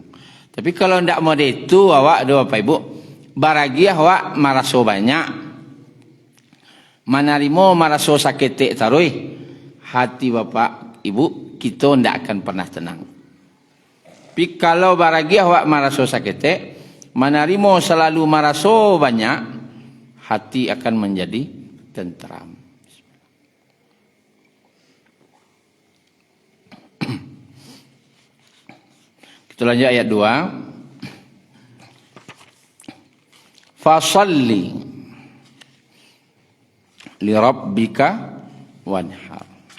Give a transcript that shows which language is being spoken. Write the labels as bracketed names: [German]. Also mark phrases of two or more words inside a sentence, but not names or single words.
[Minangkabau] Tapi kalau ndak mau itu awak doa Bapak Ibu, baragiah awak maraso banyak, manarimo maraso sakit tarui, hati Bapak Ibu kita ndak akan pernah tenang. Tapi kalau baragiah awak maraso sakit, manarimo selalu maraso banyak, hati akan menjadi tenteram. [Indonesian] Kita lanjut ayat 2. [Arabic] فصل لربك وانحر.